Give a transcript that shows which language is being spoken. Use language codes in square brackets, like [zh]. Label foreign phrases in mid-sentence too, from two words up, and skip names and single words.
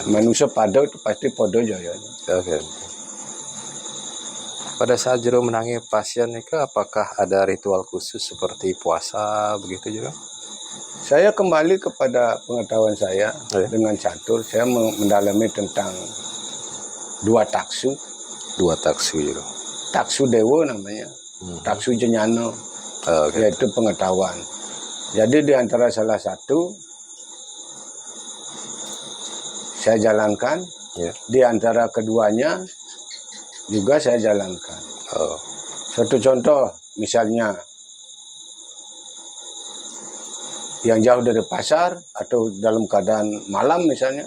[id] Manusia pada itu pasti podo joyonya. Oke. Pada saat Jero menangani pasien itu apakah ada ritual khusus seperti puasa begitu Jero? Saya kembali kepada pengetahuan saya Ya. dengan catur. Saya mendalami tentang dua taksu. Dua taksu Jero. Taksu dewo namanya, taksu jenyano, Oke. yaitu pengetahuan. Jadi di antara salah satu saya jalankan, Ya. di antara keduanya juga saya jalankan. Oh. Suatu contoh, misalnya yang jauh dari pasar atau dalam keadaan malam misalnya,